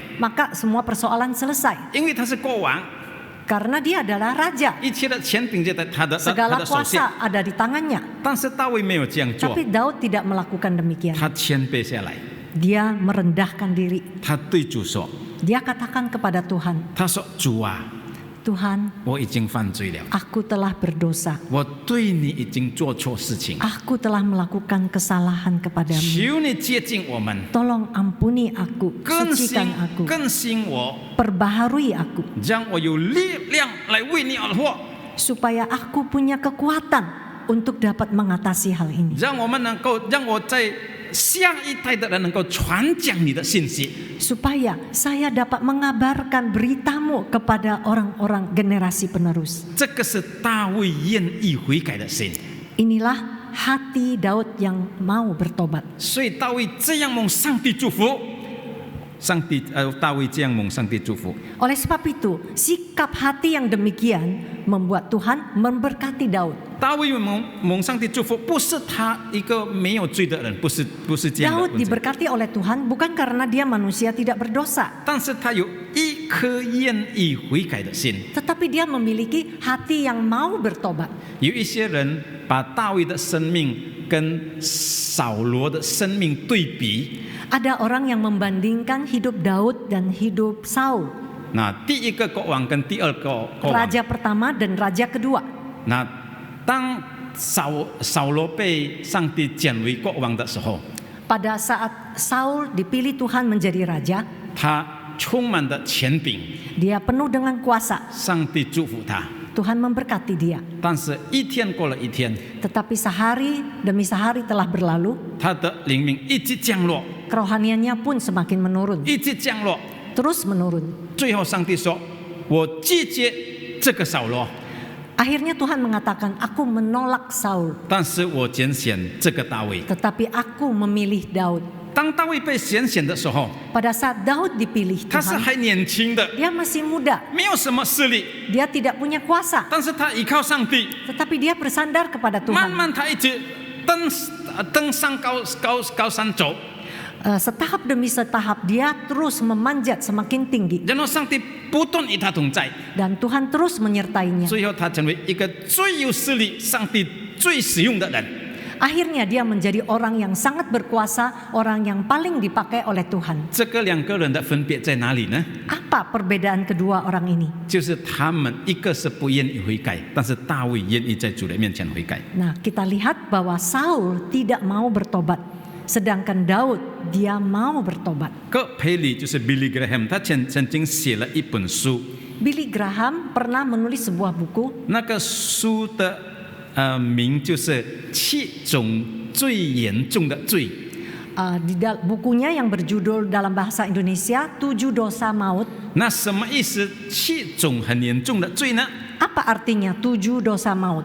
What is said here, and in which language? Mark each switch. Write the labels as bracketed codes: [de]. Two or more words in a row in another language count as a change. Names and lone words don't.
[id] maka semua persoalan selesai [zh] 因为他是国王， [id] karena dia adalah raja. [zh] 一切的权柄就在他的 [id] Segala [zh] 手下。 [id] kuasa ada di tangannya. [zh] 但是大卫没有这样做， [id] Tapi Daud tidak melakukan demikian. [zh] 他谦卑下来， [id] Dia merendahkan diri. [zh] 他对主说 [id] Dia katakan kepada Tuhan, [zh] 他说主啊， [id] Tuhan, [zh] 我已经犯罪了， [id] aku telah berdosa. [zh] 我对你已经做错事情， [id] Aku telah melakukan kesalahan kepadamu. [zh] 求你接近我们， [id] Tolong ampuni aku, [zh] 更新 [id] sucikan aku, [zh] 更新我， [id] perbaharui aku, [zh] 让我有力量来为你而活， [id] supaya aku punya kekuatan untuk dapat mengatasi hal ini. [zh] 让我在下一代的人能够传讲你的信息。 [id] Supaya saya dapat mengabarkan beritamu kepada orang-orang generasi penerus. [zh] 这个是大卫愿意悔改的心， [id] Inilah hati Daud yang mau bertobat. [zh] 所以大卫这样蒙上帝祝福。大卫这样蒙上帝祝福。 [id] Oleh sebab itu, sikap hati yang demikian membuat Tuhan memberkati Daud. [zh] 大卫蒙上帝祝福，不是他一个没有罪的人，不是这样的 [id] Daud [zh] 问题， [id] diberkati oleh Tuhan bukan karena dia manusia tidak berdosa, [zh] 但是他有一颗愿意悔改的心。 [id] tetapi dia memiliki hati yang mau bertobat. [zh] 有一些人把大卫的生命跟扫罗的生命对比， [id] Ada orang yang membandingkan hidup Daud dan hidup Saul, [zh] 那第一个国王跟第二个国王， [id] raja pertama dan raja kedua. [zh] 那当扫罗被上帝拣为国王的时候， [id] Pada saat Saul dipilih Tuhan menjadi raja, [zh] 他充满的权柄， [id] dia penuh dengan kuasa. [zh] 上帝祝福他。 [id] Tuhan memberkati dia. [zh] 但是一天过了一天， [id] Tetapi sehari demi sehari telah berlalu, [zh] 他的灵命一直降落， [id] kerohaniannya pun semakin menurun, [zh] 一直降落。 [id] terus menurun. [zh] 最后上帝说：“我拒绝这个扫罗， [id] Akhirnya Tuhan mengatakan, aku menolak Saul, [zh] 但是我拣选这个大卫。 [id] tetapi aku memilih Daud. ” [zh] 当大卫被拣选的时候， [id] Pada saat Daud dipilih [zh] 他是 [id] Tuhan, [zh] 还年轻的， [id] dia masih muda, [zh] 没有什么势力， [id] dia tidak punya kuasa, [zh] 但是他依靠上帝， [id] tetapi dia bersandar kepada [zh] 慢 [id] Tuhan. [zh] 慢他一直登上高山走， [id] Setahap demi setahap dia terus memanjat semakin tinggi, [zh] 然后上帝不断与他同在， [id] dan Tuhan terus menyertainya. [zh] 最后他成为一个最有势力、上帝最使用的人。 [id] Akhirnya dia menjadi orang yang sangat berkuasa, orang yang paling dipakai oleh Tuhan. [zh] 这个两个人的分别在哪里呢？ [id] Apa perbedaan kedua orang ini? [zh] 就是他们一个是不愿意悔改，但是大卫愿意在主的面前悔改。 [id] Nah, kita lihat bahwa Saul tidak mau bertobat, sedangkan Daud dia mau bertobat. [zh] 个培理就是 Billy Graham， 他曾经写了一本书， [id] Billy Graham pernah menulis sebuah buku. [zh] 那个书的名就是7种最严重的罪。 [id] Bukunya yang berjudul dalam bahasa Indonesia 7 dosa maut. [zh] 那什么意思？7种很严重的罪呢？ [id] Apa artinya 7 dosa maut?